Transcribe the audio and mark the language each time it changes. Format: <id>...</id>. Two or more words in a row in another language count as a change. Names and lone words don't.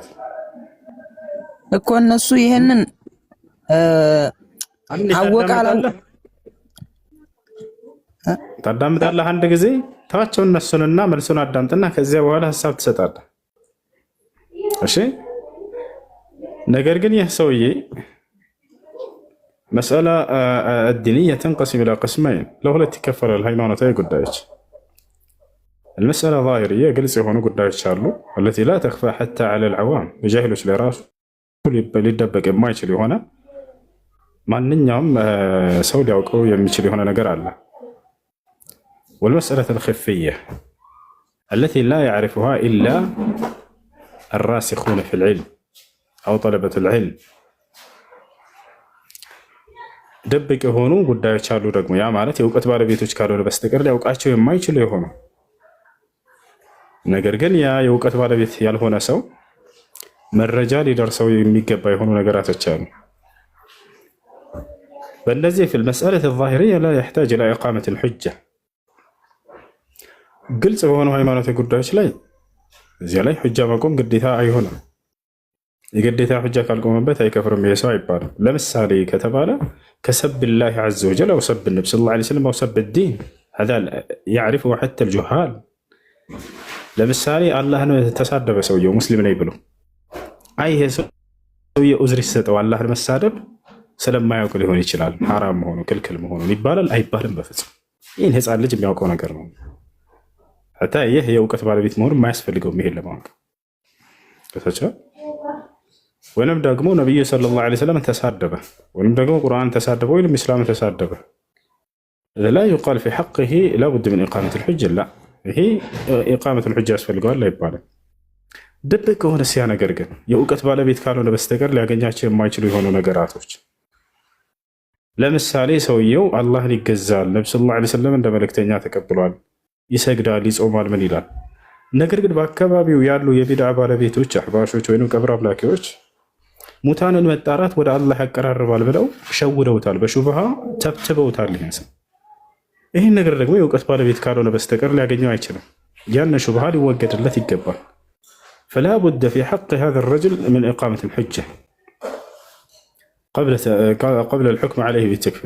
<am>እኮ። እነሱ ይሄንን አወቃላል። ታዳምጣለህ። አንድ ጊዜ ታቸው እነሱንና መልሱን አዳምጥና ከዚያ በኋላ ሐሳብ ትሰጣለህ። እሺ። ነገር ግን ይህ ሰውዬ</am> <ar>مسألة الدينية تنقسم إلى قسمين</ar> <am>ለሁለት ይከፈላል። ሃይማኖታዊ ጉዳዮች</am> <ar>المسألة ظاهرية</ar> <am>ግልጽ የሆኑ ጉዳዮች አሉ</am> <ar>التي لا تخفى حتى على العوام</ar> <am>በጃሂሎች ላይ ራሱ ሊደበቅ የማይችል የሆነ ማንኛውም ሰው ሊያውቀው የሚችል የሆነ ነገር አለ።</am> <ar>والمسألة الخفية التي لا يعرفها إلا الراسخون في العلم أو طلبة العلم</ar> <am>ደብቅ የሆኑ ጉዳዮች አሉ ደግሞ ያ ማለት የእውቀት ባለቤቶች ካልሆነ በስተቀር ሊያውቃቸው የማይችሉ የሆኑ ነገር ግን ያ የእውቀት ባለቤት ያልሆነ ሰው መረጃ ሊደርሰው የሚገባ የሆኑ ነገራቶች አሉ። በእነዚህ</am> <ar>في المسألة الظاهرية لا يحتاج إلى إقامة الحجة</ar> <am>ግልጽ በሆኑ ሃይማኖታዊ ጉዳዮች ላይ እዚያ ላይ ሁጃ ማቆም ግዴታ አይሆንም። የግዴታ ሁጃ ካልቆመበት አይከፍርም ይሄ ሰው አይባልም። ለምሳሌ ከተባለ</am> <ar>كسب الله عز وجل أو سب النبي صلى الله عليه وسلم أو سب الدين هذا يعرفه حتى الجهال።</ar> <am>ለምሳሌ አላህን ተሳደበ ሰውየው ሙስሊም ነኝ ብሎ አይ ይሄ ሰውየው ዑዝር ይሰጠው አላህን መሳደብ ስለማያውቅ ሊሆን ይችላል ሐራም መሆኑ ክልክል መሆኑ ይባላል አይባልም? በፍጹም ይህን ህፃን ልጅ የሚያውቀው ነገር ነው። ሐታ ይህ የእውቀት ባለቤት መሆኑ የማያስፈልገው ይሄን ለማወቅ ከተቻለ ወይንም ደግሞ ነብዩ</am> <ar>صلى الله عليه وسلم</ar> <am>ተሳደበ ወይንም ደግሞ ቁርአን ተሳደበ ወይንም እስላም ተሳደበ</am> <ar>لا يقال في حقه لابد من إقامة الحجة لا هي إقامة الحجة</ar> <am>ያስፈልገዋል አይባልም። ድብቅ ከሆነ ሲያ ነገር ግን የእውቀት ባለቤት ካልሆነ በስተቀር ሊያገኛቸው የማይችሉ የሆኑ ነገራቶች ለምሳሌ ሰውየው አላህን ይገዛል፣ ነብዩ</am> <ar>صلى الله عليه وسلم</ar> <am>እንደ መልእክተኛ ተቀብሏል፣ ይሰግዳል፣ ይጾማል፣ ምን ይላል። ነገር ግን በአካባቢው ያሉ የቢድዓ ባለቤቶች አህባሾች ወይም ቀብር አምላኪዎች ሙታንን መጣራት ወደ አላህ ያቀራርባል ብለው ሸውደውታል፣ በሹብሃ ተብትበውታል። ይህን ነገር ደግሞ የእውቀት ባለቤት ካልሆነ በስተቀር ሊያገኘው አይችልም። ያን ሹብሃ ሊወገድለት ይገባል።</am> <ar>فلا بد في حق هذا الرجل من إقامة الحجة قبل الحكم عليه بالتكفير.</ar>